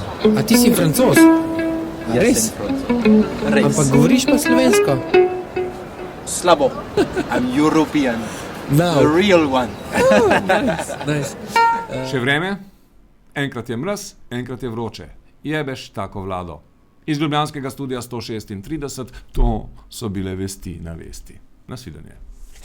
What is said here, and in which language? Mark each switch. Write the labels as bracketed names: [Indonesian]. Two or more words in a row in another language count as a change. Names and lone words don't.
[Slovenian] A ti si Francoz? Res? Res. Ampak govoriš pa slovensko? Slabo. [English] I'm European. No. The real one. Nice. [Slovenian] Še vreme? Enkrat je mraz, enkrat je vroče. Jebeš tako vlado. Iz ljubljanskega studia 136, to so bile vesti na vesti. Nasvidenje.